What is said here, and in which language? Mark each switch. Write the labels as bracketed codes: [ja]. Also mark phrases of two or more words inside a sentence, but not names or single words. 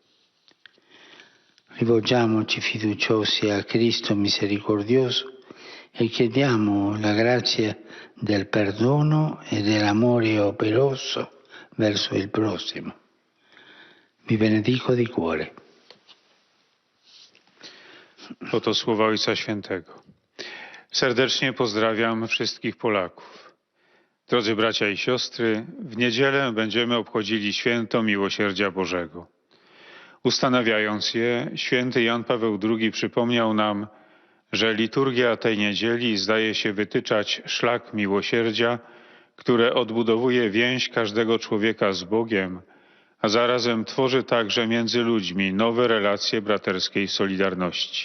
[it] Rivolgiamoci fiduciosi a Cristo misericordioso e chiediamo la grazia del perdono e dell'amore operoso verso il prossimo. Vi benedico di cuore. [pl] Oto słowa Ojca Świętego. Serdecznie pozdrawiam wszystkich Polaków. Drodzy bracia i siostry, w niedzielę będziemy obchodzili święto Miłosierdzia Bożego. Ustanawiając je, święty Jan Paweł II przypomniał nam, że liturgia tej niedzieli zdaje się wytyczać szlak miłosierdzia, które odbudowuje więź każdego człowieka z Bogiem, a zarazem tworzy także między ludźmi nowe relacje braterskiej solidarności.